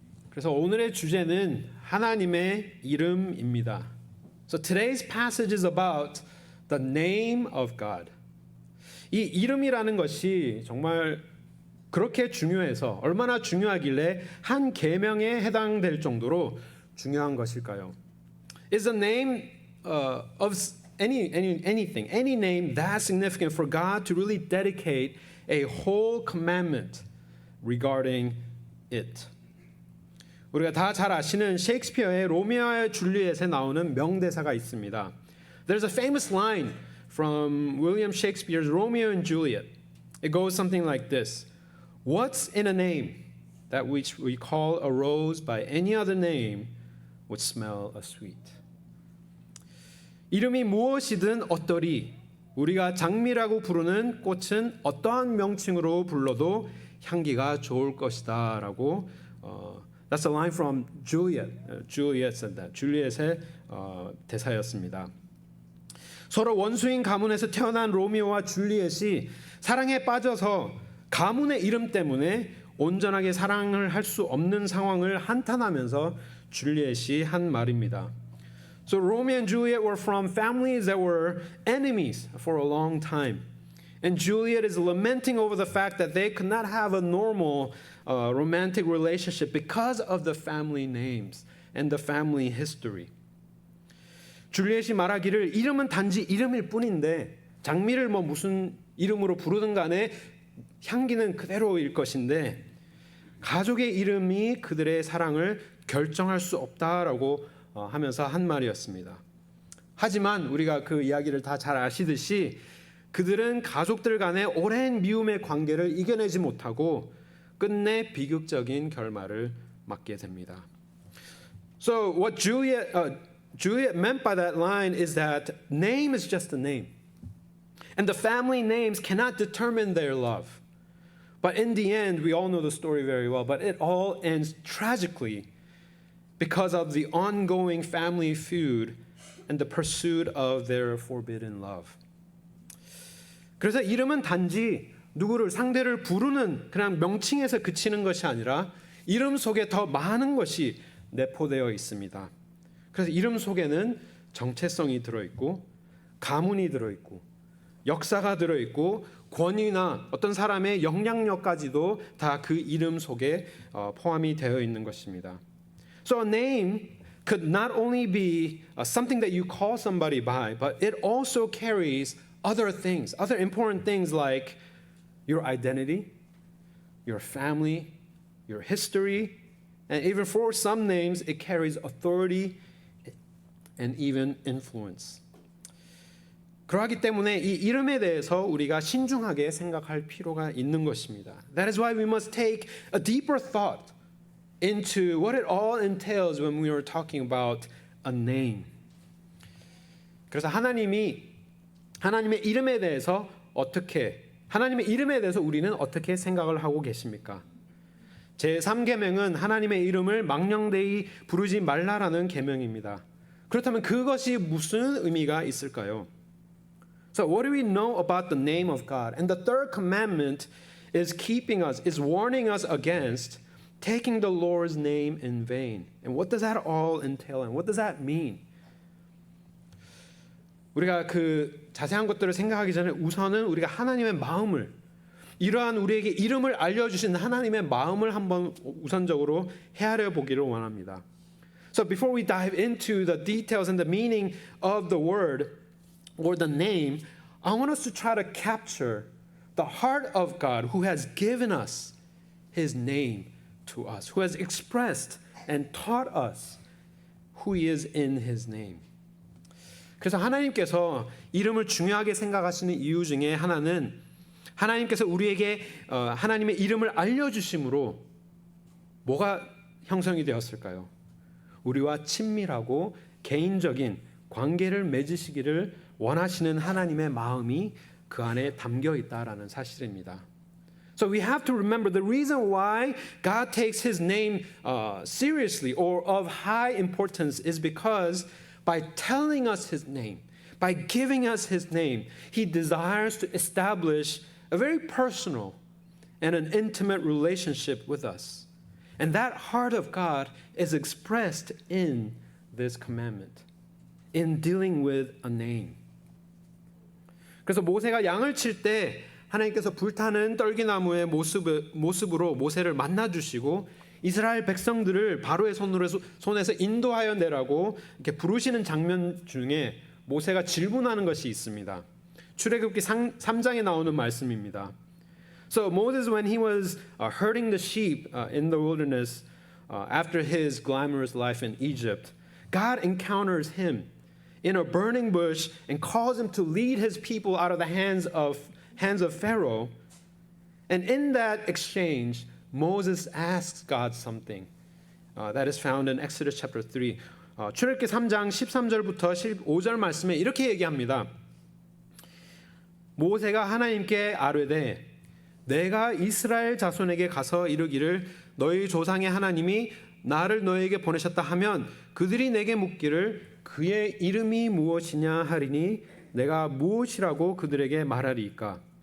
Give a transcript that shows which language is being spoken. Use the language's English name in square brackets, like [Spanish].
[Korean] 그래서 오늘의 주제는 하나님의 이름입니다. [English] So today's passage is about the name of God. [Korean] 이 이름이라는 것이 정말 그렇게 중요해서 얼마나 중요하길래 한 계명에 해당될 정도로 중요한 것일까요? [English] Is the name of anything, any name that significant for God to really dedicate a whole commandment regarding it? [Korean] 우리가 다 잘 아시는 셰익스피어의 로미오와 줄리엣에 나오는 명대사가 있습니다. [English] There's a famous line from William Shakespeare's Romeo and Juliet. It goes something like this. What's in a name that which we call a rose by any other name would smell as sweet. [Korean] 이름이 무엇이든 어떠리 우리가 장미라고 부르는 꽃은 어떠한 명칭으로 불러도 향기가 좋을 것이다 라고 [English] That's a line from Juliet. Juliet said that. [Korean] 줄리엣의 대사였습니다. 서로 원수인 가문에서 태어난 로미오와 줄리엣이 사랑에 빠져서 가문의 이름 때문에 온전하게 사랑을 할 수 없는 상황을 한탄하면서 줄리엣이 한 말입니다. [English] So Romeo and Juliet were from families that were enemies for a long time. And Juliet is lamenting over the fact that they could not have a normal romantic relationship because of the family names and the family history. [Korean] 줄리엣이 말하기를 이름은 단지 이름일 뿐인데 장미를 뭐 무슨 이름으로 부르든 간에 향기는 그대로일 것인데 가족의 이름이 그들의 사랑을 결정할 수 없다라고 하면서 한 말이었습니다. 하지만 우리가 그 이야기를 다 잘 아시듯이 그들은 가족들 간의 오랜 미움의 관계를 이겨내지 못하고 끝내 비극적인 결말을 맞게 됩니다. [English] So what Juliet meant by that line is that name is just a name. And the family names cannot determine their love. But in the end, we all know the story very well, but it all ends tragically because of the ongoing family feud and the pursuit of their forbidden love. [Korean] 그래서 이름은 단지 누구를 상대를 부르는 그냥 명칭에서 그치는 것이 아니라 이름 속에 더 많은 것이 내포되어 있습니다. 그래서 이름 속에는 정체성이 들어있고 가문이 들어있고 역사가 들어있고 권위나 어떤 사람의 영향력까지도 다 그 이름 속에 포함이 되어 있는 것입니다. [English] So a name could not only be something that you call somebody by, but it also carries other things, other important things like your identity, your family, your history, and even for some names, it carries authority and even influence. [Korean] 그러하기 때문에 이 이름에 대해서 우리가 신중하게 생각할 필요가 있는 것입니다. [English] That is why we must take a deeper thought into what it all entails when we are talking about a name. [Korean] 그래서 하나님의 이름에 대해서 하나님의 이름에 대해서 우리는 어떻게 생각을 하고 계십니까? 제3계명은 하나님의 이름을 망령되이 부르지 말라라는 계명입니다. 그렇다면 그것이 무슨 의미가 있을까요? [English] So what do we know about the name of God? And the third commandment is warning us against taking the Lord's name in vain. And what does that all entail? And what does that mean? [Korean] 우리가 그 자세한 것들을 생각하기 전에 우선은 우리가 하나님의 마음을 이러한 우리에게 이름을 알려주신 하나님의 마음을 한번 우선적으로 헤아려 보기를 원합니다. [English] So before we dive into the details and the meaning of the word or the name, I want us to try to capture the heart of God who has given us His name to us, who has expressed and taught us who He is in His name. [Korean] 그래서 하나님께서 이름을 중요하게 생각하시는 이유 중에 하나는 하나님께서 우리에게 하나님의 이름을 알려주심으로 뭐가 형성이 되었을까요? 우리와 친밀하고 개인적인 관계를 맺으시기를 원하시는 하나님의 마음이 그 안에 담겨 있다라는 사실입니다. [English] So we have to remember the reason why God takes His name seriously or of high importance is because by telling us His name, by giving us His name, He desires to establish a very personal and an intimate relationship with us. And that heart of God is expressed in this commandment, in dealing with a name. [Korean] 그래서 모세가 양을 칠 때 하나님께서 불타는 떨기나무의 모습으로 모세를 만나주시고 이스라엘 백성들을 바로의 손에서 인도하여 내라고 이렇게 부르시는 장면 중에 모세가 질문하는 것이 있습니다. 출애굽기 3장에 나오는 말씀입니다. [English] So Moses, when he was herding the sheep in the wilderness after his glamorous life in Egypt, God encounters him in a burning bush and calls him to lead his people out of the hands of Pharaoh. And in that exchange, Moses asks God something that is found in Exodus chapter 3. [Korean] 출애굽기 3장 13절부터 15절 말씀에 이렇게 얘기합니다. 모세가 하나님께 아뢰되 내가 이스라엘 자손에게 가서 이르기를 너희 조상의 하나님이 나를 너에게 보내셨다 하면 그들이 내게 묻기를 그의 이름이 무엇이냐 하리니 내가 무엇이라고 그들에게 말하리이까.